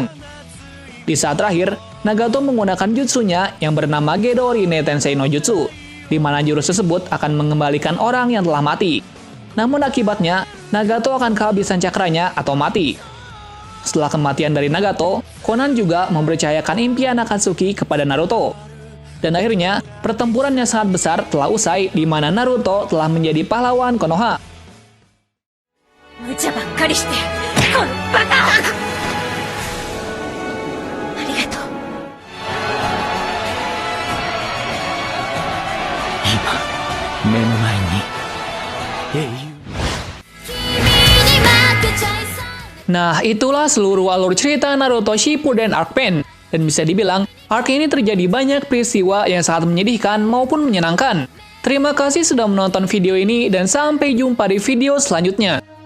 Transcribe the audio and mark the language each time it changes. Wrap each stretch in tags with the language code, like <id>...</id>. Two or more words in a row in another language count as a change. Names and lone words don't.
<id>Di saat terakhir, Nagato menggunakan jutsunya yang bernama Gedo Rine Tensei no Jutsu, di mana jurus tersebut akan mengembalikan orang yang telah mati. Namun akibatnya, Nagato akan kehabisan cakranya atau mati. Setelah kematian dari Nagato, Konan juga mempercayakan impian Akatsuki kepada Naruto. Dan akhirnya, pertempuran yang sangat besar telah usai di mana Naruto telah menjadi pahlawan Konoha.</id> <ja>無茶ばっかりしてこのバカありがとう今目の前に英雄</ja> <id>Nah, itulah seluruh alur cerita Naruto Shippuden Arc Pain. Dan bisa dibilang, arc ini terjadi banyak peristiwa yang sangat menyedihkan maupun menyenangkan. Terima kasih sudah menonton video ini dan sampai jumpa di video selanjutnya.</id>